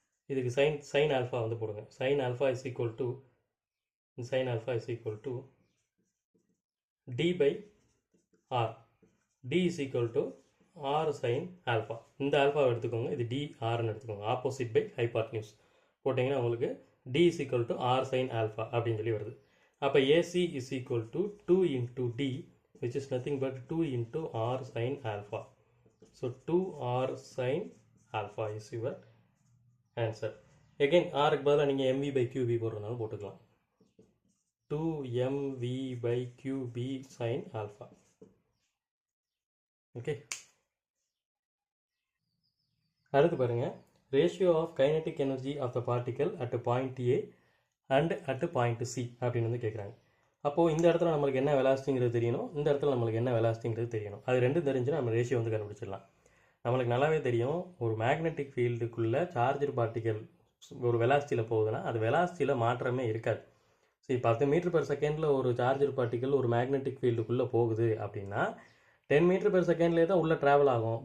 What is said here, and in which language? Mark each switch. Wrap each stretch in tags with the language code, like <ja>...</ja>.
<ta>இதுக்கு</ta> <en>sine alpha</en> <ta>வந்து போடுங்க.</ta> <en>Sine alpha is equal to, sine alpha is equal to D by R. D is equal to R sine alpha.</en> <ta>இந்த ஆல்ஃபாவை எடுத்துக்கோங்க, இது D ஆர்னு எடுத்துக்கோங்க. Opposite by ஹைபார்ட்னியூஸ் போட்டிங்கன்னா உங்களுக்கு</ta> <en>D is equal to R sine alpha</en> <ta>அப்படின்னு சொல்லி வருது. அப்போ</ta> <en>AC is equal to 2 into D which is nothing but 2 into r sin alpha. So 2r sin alpha is your answer.</en> <ta>Again r க்கு பதிலா நீங்க mv by qb போடுறதுனால போட்டுக்கலாம்.</ta> <en>2mv by qb sin alpha. Okay.</en> <ta>அடுத்து பாருங்க,</ta> <en>ratio of kinetic energy of the particle at point A and at point C</en> <ta>அப்படின்னு வந்து கேட்குறாங்க. அப்போது இந்த இடத்துல நம்மளுக்கு என்ன வெலாசிட்டிங்கிறது தெரியணும், இந்த இடத்துல நம்மளுக்கு என்ன வெலாசிட்டிங்கிறது தெரியணும். அது ரெண்டும் தெரிஞ்சுன்னா நம்ம ரேஷியோ வந்து கண்டுபிடிச்சிடலாம். நம்மளுக்கு நல்லாவே தெரியும், ஒரு மேக்னெட்டிக் ஃபீல்டுக்குள்ளே சார்ஜர் பார்ட்டிக்கல் ஒரு வெலாசிட்டியில் போகுதுன்னா அது வெலாசிட்டியில் மாற்றமே இருக்காது. சரி, 10 மீட்டர் பெர் செகண்டில் ஒரு சார்ஜர் பார்ட்டிக்கல் ஒரு மேக்னெட்டிக் ஃபீல்டுக்குள்ளே போகுது அப்படின்னா 10 மீட்டர் பெர் செகண்ட்லேயே தான் உள்ளே ட்ராவல் ஆகும்.</ta>